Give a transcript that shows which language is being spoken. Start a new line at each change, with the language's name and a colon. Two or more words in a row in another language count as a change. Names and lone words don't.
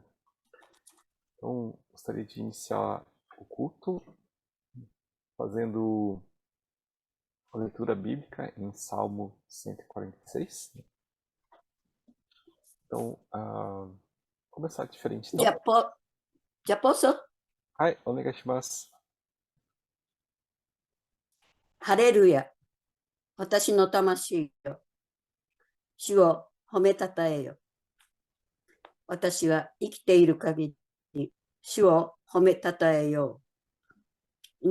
Portuguese: Então, gostaria de iniciar o culto fazendo a leitura bíblica em Salmo 146. Então, começar diferente. Então, じゃあ、posso?
Japanese: はい、お願いします。ハレルヤ。私の魂よ。主を褒めたたえよ。私は生きている限り、主を褒めたたえよう。